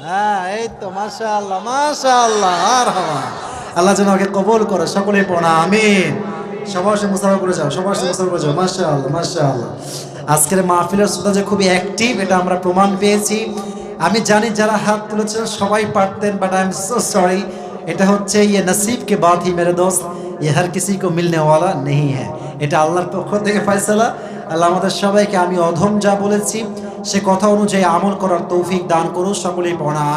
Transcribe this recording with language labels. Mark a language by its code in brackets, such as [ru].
[bn] হ্যাঁ এই তো মাশাআল্লাহ মাশাআল্লাহ। আর হওয়া আল্লাহ যেন ওকে কবুল করে, সকলেই পড়া আমিন। সবার সাথে মুসাফা করে যাও, সবার সাথে মুসাফা করে যাও। মাশাআল্লাহ মাশাআল্লাহ। আজকের মাহফিলের শ্রোতা যে খুবই অ্যাক্টিভ, এটা আমরা প্রমাণ পেয়েছি। আমি জানি যারা হাত তুলেছেন সবাই পারতেন, [en] But I am so sorry. [bn] এটা হচ্ছে [hi] ये नसीब के बात ही मेरे दोस्त, ये हर किसी को मिलने वाला नहीं है। [bn] এটা আল্লাহর পক্ষ থেকে ফয়সালা। আল্লাহ আমাদের সবাইকে আমি অধম যা বলেছি সে কথা অনুযায়ী আমল করার তৌফিক দান করুন, সকলেই পড়া।